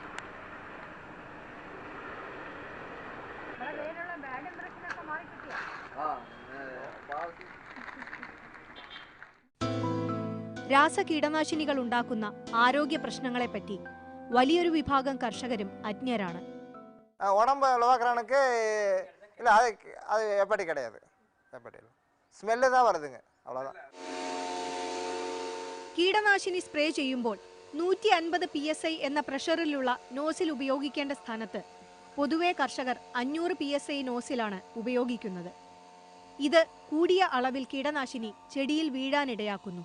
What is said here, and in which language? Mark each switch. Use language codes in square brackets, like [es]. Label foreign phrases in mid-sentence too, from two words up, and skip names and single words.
[ml] രാസകീടനാശിനികൾ ഉണ്ടാക്കുന്ന ആരോഗ്യ പ്രശ്നങ്ങളെപ്പറ്റി വലിയൊരു വിഭാഗം കർഷകരും അജ്ഞരാണ്. [ta] உடம்பு உழவாக்குறானுக்கு இல்லை, அது எப்படி கிடையாது, எப்படி ஸ்மெல்லு தான் வருதுங்க, அவ்வளோதான். [ml] കീടനാശിനി സ്പ്രേ ചെയ്യുമ്പോൾ 150 PSI എന്ന പ്രഷറിലുള്ള നോസിൽ ഉപയോഗിക്കേണ്ട സ്ഥാനത്ത് പൊതുവെ കർഷകർ 500 PSI നോസിലാണ് ഉപയോഗിക്കുന്നത്. ഇത് കൂടിയ അളവിൽ കീടനാശിനി ചെടിയിൽ വീഴാനിടയാക്കുന്നു.